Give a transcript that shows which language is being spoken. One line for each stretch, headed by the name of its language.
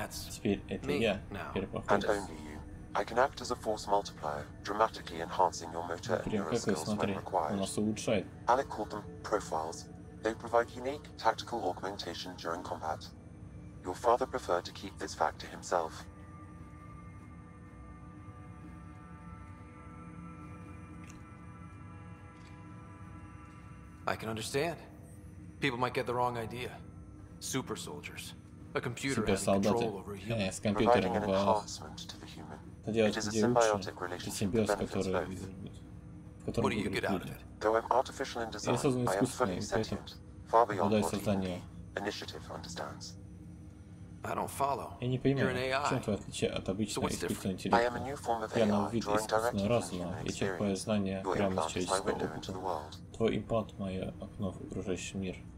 Russian: Теперь это я, первопроходец.
English: I can act as a force multiplier, dramatically enhancing your motor and neural skills when required. Alec called them profiles. They provide unique tactical augmentation during combat. Your father preferred to keep this fact to himself. I can understand. People might get the wrong idea. Super soldiers. A computer having control over a human. Providing an enhancement to the human. It is a symbiotic relationship that benefits both. What do you get out of it? Though I'm artificial in design, I am fully sentient. Far beyond what the initiative understands. I don't follow.
Russian: Я не понимаю, в чем твое отличие от обычного искусственного интеллекта. Я новый вид искусственного разума, я черпаю знания прямо из человеческого опыта. Твой имплант — мое окно в окружающий мир.